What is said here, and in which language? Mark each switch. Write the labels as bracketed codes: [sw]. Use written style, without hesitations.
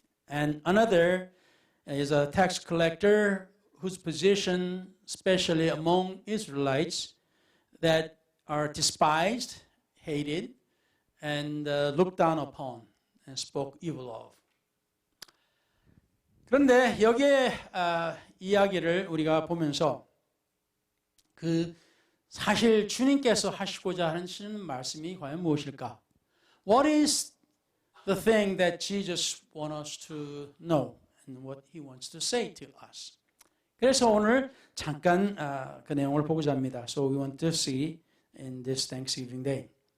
[en] And another is a tax collector whose position, especially among Israelites, that are despised, hated, and looked down upon and spoke evil of. [ko] 그런데 여기에 이야기를 우리가 보면서 그 사실 주님께서 하시고자 하시는 말씀이 과연 무엇일까? [en] What is the thing that Jesus wants us to know and what He wants to say to us? [ko] 그래서 오늘 잠깐 그 내용을 보고자 합니다. [en] So we want to see in this Thanksgiving Day.